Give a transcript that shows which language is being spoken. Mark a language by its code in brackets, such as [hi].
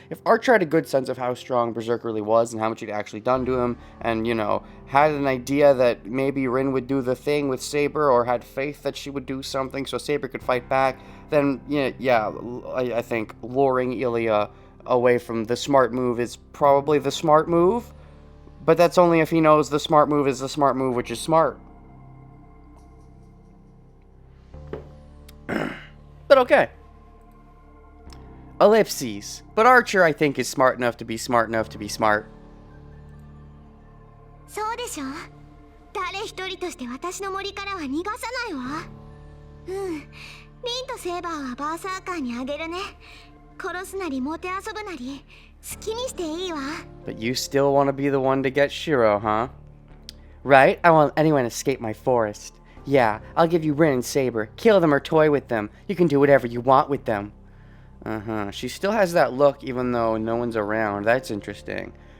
[en] If Archer had a good sense of how strong Berserker really was and how much he'd actually done to him, and, you know, had an idea that maybe Rin would do the thing with Saber, or had faith that she would do something so Saber could fight back, then, yeah, I think luring Ilya away from the smart move is probably the smart move, but that's only if he knows the smart move is the smart move, which is smart. But okay. Ellipses. But Archer, I think, is smart enough to be smart enough to be smart. [ja] そうでしょ。誰一人として私の森からは逃がさないわ。うん。リンとセーバーはバーサーカーにあげるね。殺すなりもてあそぶなり好きにしていいわ。 [en] But you still want to be the one to get Shiro, huh? Right? I won't let anyone escape my forest. Yeah, I'll give you Rin and Saber. Kill them or toy with them. You can do whatever you want with them. She still has that look even though no one's around. That's interesting.